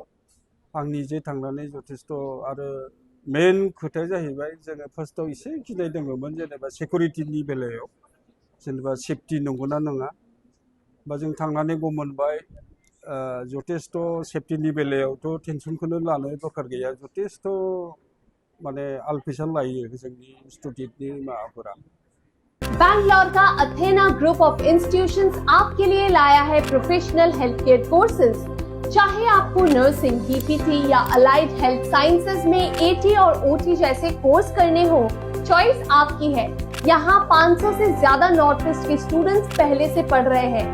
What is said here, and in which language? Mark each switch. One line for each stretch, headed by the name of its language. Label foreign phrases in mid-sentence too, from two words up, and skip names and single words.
Bodo: आं निजे थांनानै जथेस्थ' आरो मेन खोथाया जाहैबाय जोङो फार्स्टआव एसे गिनाय दङमोन, जेनेबा सिकिउरिटिनि बेलायाव, जेनेबा सेफटि नंगौना नङा। बा जों थांनानै गम मोनबाय जथेस्थ' सेफटिनि बेलायावथ' टेनसनखौनो लानो दरकार गैया। जथेस्थ' माने आलफिसान लायो जोंनि इन्स्टिट्यूटनि माबाफोरा।
Hindi: बैंगलोर का अथेना ग्रुप ऑफ इंस्टीट्यूशंस आपके लिए लाया है
English: professional health care courses.
Hindi: चाहे आपको नर्सिंग, बीपीटी या
English: allied health sciences
Hindi: में एटी और ओटी जैसे कोर्स करने हो, चॉइस आपकी है। यहाँ 500 से ज्यादा नॉर्थ ईस्ट के स्टूडेंट्स पहले से पढ़ रहे हैं।